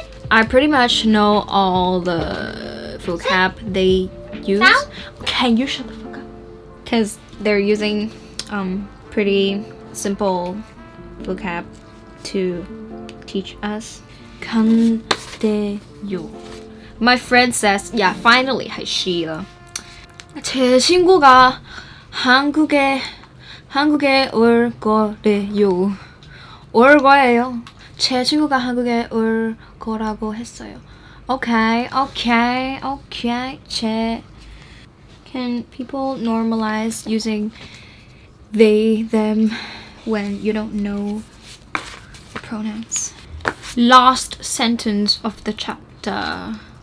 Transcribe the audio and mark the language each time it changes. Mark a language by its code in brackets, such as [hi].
[en] I pretty much know all the vocab they use. Can you shut the fuck up? Because they're using pretty simple vocab to teach us. [ko] 간대요. [en] My friend says, yeah, finally, she. [ko] 제 친구가 한국에 올 거래요. 올 거예요. 제 친구가 한국에 올 거라고 했어요. [en] Okay. Can people normalize using they, them when you don't know the pronouns? Last sentence of the chapter.